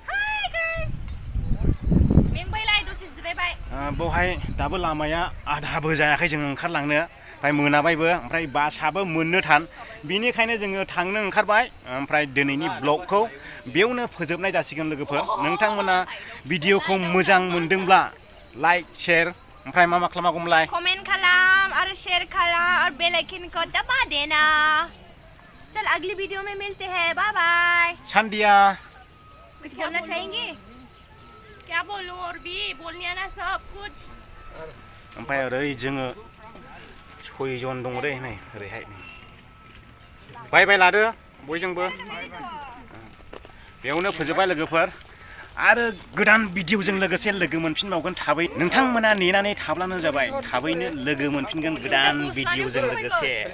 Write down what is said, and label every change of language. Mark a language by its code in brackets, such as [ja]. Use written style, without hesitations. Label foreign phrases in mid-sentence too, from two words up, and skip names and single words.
[brx] बेवहाय दाबो लामाया आधाबो जायाखै जोङो ओंखारलांनो ओमफ्राय मोनाबायबो ओमफ्राय बासआबो मोननो थान बिनिखायनो जोङो थांनो ओंखारबाय ओमफ्राय दिनैनि ब्लगखौ बेयावनो फोजोबनाय जासिगोन लोगोफोर नोंथांमोना भिडिअखौ मोजां मोनदोंब्ला [en] like share [brx] ओमफ्राय मा खालामागौमोनलाय [hi] कमेंट खालाम और शेयर खालाम और [en] bell icon [hi] को दबा देना चल अगली वीडियो में मिलते हैं बाय बाय [brx] सान्दिया [hi] कुछ बोलना चाहेंगे क्या बोलूं और भी बोलने आना सब कुछ [brx] ओमफ्राय ओरै जोङो 6 जन दङ दै नै ओरैहाय बाय बाय लादो बयजोंबो बेयावनो फोजोबबाय लोगोफोर आरो गोदान भिडिअजों लोगोसे लोगो मोनफिनबावगोन थाबै नोंथांमोना नेनानै थाब्लानो जाबाय थाबैनो लोगो मोनफिनगोन गोदान भिडिअजों लोगोसे